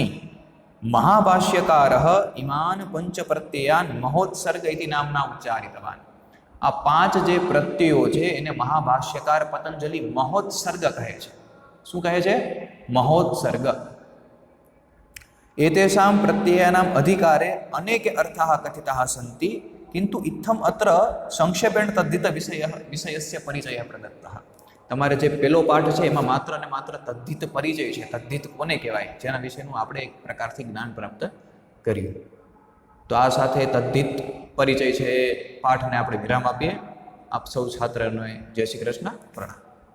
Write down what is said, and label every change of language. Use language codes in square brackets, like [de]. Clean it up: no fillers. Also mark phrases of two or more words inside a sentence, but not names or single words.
[sa] મહાભાષ્યકારઃ ઇમાન પંચ પ્રત્યયાન મહોત્સર્ગ ઇતિ નામના ઉચ્ચારિતવાન. [gu] આ 5 જે પ્રત્યયો છે એને મહાભાષ્યકાર પતંજલિ મહોત્સર્ગ કહે છે. શું કહે છે? [sa] મહોત્સર્ગ. એતેષાં પ્રત્યયાનામ અધિકારે અનેકે અર્થાઃ કથિતાઃ સન્તિ किन्तु इत्थम् अत्र संक्षेपेण तद्धित विषयस्य परिचयः प्रदत्तः। [gu] તમારે જે પહેલો પાઠ છે એમાં માત્ર ને માત્ર તદ્ધિત પરિચય છે, તદ્ધિત કોને કહેવાય જેના વિશેનું આપણે એક પ્રકારથી જ્ઞાન પ્રાપ્ત કર્યું. તો આ સાથે તદ્ધિત પરિચય છે એ પાઠને આપણે વિરામ આપીએ. આપ સૌ છાત્રોને જય શ્રી કૃષ્ણ, પ્રણામ.